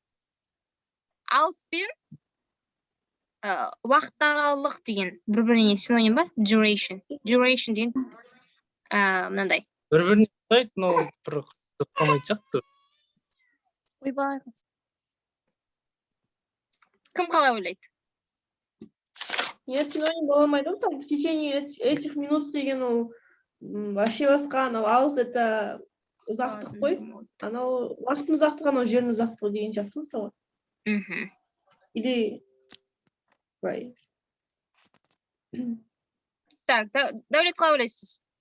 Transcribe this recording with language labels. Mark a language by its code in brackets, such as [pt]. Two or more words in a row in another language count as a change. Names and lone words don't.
[kk] Алыс пен уақыт деген бір-біріне синоним ба? Duration. Duration деген мынандай. Бір-біріне ұқсайды, но бір ұқсамайды сияқты. Ойбай. Кім қалай ойлайды? Нет, синоним бола алмайды ғой, [ru] там в течение этих минут [kk] деген ол вообще басқа, анау алыс это ұзақтық қой. Анау уақыттың ұзақтығы, анау жердің ұзақтығы деген сияқты мысалы. [en] Или right. [kk] Так, Дәулет, қалай ойлайсыз?